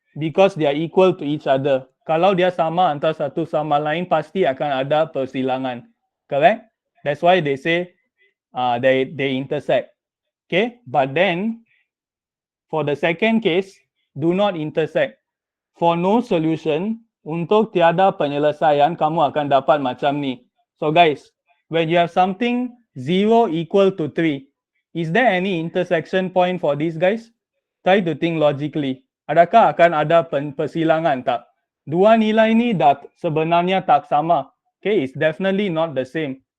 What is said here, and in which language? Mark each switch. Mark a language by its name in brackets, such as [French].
[English] Because they are equal to each other. [Malay] Kalau dia sama antara satu sama lain, pasti akan ada persilangan. Correct? [English] That's why they say they intersect. Okay? But then, for the second case, do not intersect. For no solution, [Malay] untuk tiada penyelesaian, kamu akan dapat macam ni. [English] So guys, when you have something 0 equal to 3, is there any intersection point for these guys? Try to think logically. [Malay] Adakah akan ada persilangan tak? Dua nilai ni sebenarnya tak sama. [English] Okay, it's definitely not the same.